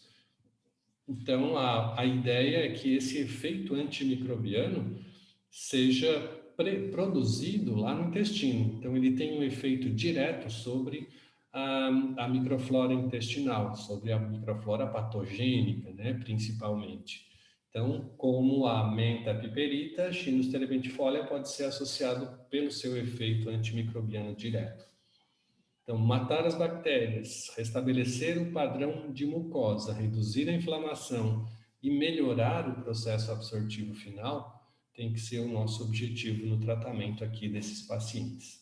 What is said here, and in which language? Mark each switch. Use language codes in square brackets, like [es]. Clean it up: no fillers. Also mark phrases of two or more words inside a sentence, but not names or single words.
[pt] Então, a ideia é que esse efeito antimicrobiano seja produzido lá no intestino. Então, ele tem um efeito direto sobre a microflora intestinal, sobre a microflora patogênica, né, principalmente. Então, como a menta piperita, Chinus terebentifolia pode ser associado pelo seu efeito antimicrobiano direto. Então, matar as bactérias, restabelecer o padrão de mucosa, reduzir a inflamação e melhorar o processo absortivo final tem que ser o nosso objetivo no tratamento aqui desses pacientes.